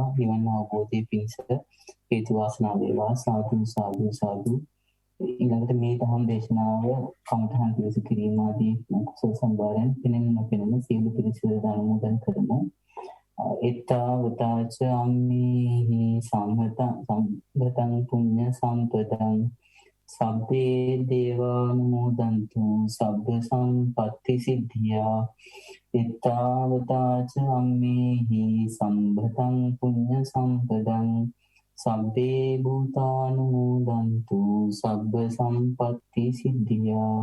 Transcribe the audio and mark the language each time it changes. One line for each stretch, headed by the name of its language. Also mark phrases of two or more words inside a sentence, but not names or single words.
Sinhala: නිවන අවබෝධයේ පිණිස හේතු වාසනා වේවා සාදු සාදු සාදු. ඊළඟට මේ ධම්ම දේශනාව කමඨහන් පිළිස කිරීම ආදී කුසල සම්භාරයන් පෙනෙන සියලු පිළිසෙට අනුමෝදන් කරමු.
Pali: එත්තාවතාච අම්මේහි සම්පතං පුඤ්ඤ සම්පතං සබ්බේ දේවානුමෝදන්තු සබ්බ සම්පත්ති සිද්ධියා. එත්තාවතාච අම්මේහි සම්පතං පුඤ්ඤ සම්පතං සබ්බේ භූතානුමෝදන්තු සබ්බ සම්පත්ති සිද්ධියා.